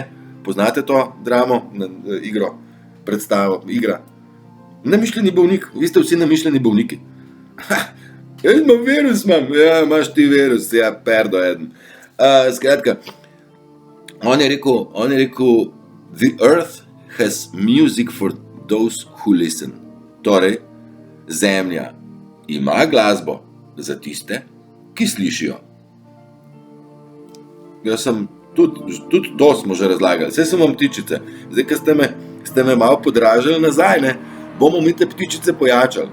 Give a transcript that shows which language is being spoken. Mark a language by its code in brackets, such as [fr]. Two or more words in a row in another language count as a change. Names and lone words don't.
[sl] Poznate to dramo, igro, predstavo, igra? Namišljeni bolnik, vi ste vsi namišljeni bolniki. Jaz imam virus, ja, imaš ti virus, ja, perdo eden. Skratka, on je rekel, [en] the earth has music for those who listen. [sl] Torej, zemlja ima glasbo za tiste, ki slišijo. Jaz sem, tudi to smo že razlagali, saj sem vam tičice. Zdaj, ko ste me malo podražili nazaj, ne, bomo mi te ptičice pojačali.